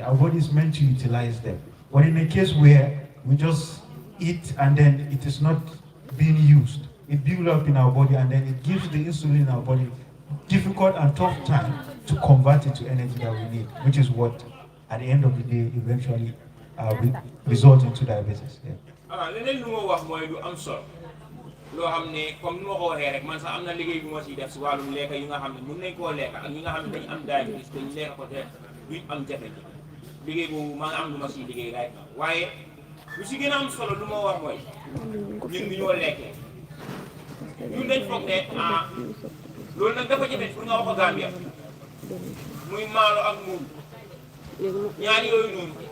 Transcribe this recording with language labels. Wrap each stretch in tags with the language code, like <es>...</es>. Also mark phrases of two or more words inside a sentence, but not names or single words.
<en>Our body is meant to utilize them. But in a case where we just eat and then it is not being used, it builds up in our body and then it gives the insulin in our body difficult and tough time to convert it to energy that we need, which is what, at the end of the day, eventually result into diabetes.</en> <wo>loo xam ne comme ni ma ko waxee rek man sax am na liggéey bu ma siy def si wàllum lekk yi nga xam ne mën nañ koo lekk ak ñi nga xam ne dañu am diabetes te ñu lekk ko te duñ am jafe-jafe liggéey boobu maa ngi am lu ma siy liggéey rek waaye lu si gën a am solo lu ma wax mooy ñun ñoo lekkee ñun dañ foog ne loolu nag dafa jafe pour nga wax ko Gambia muy maalo ak muul ñaar yooyu noonu</wo>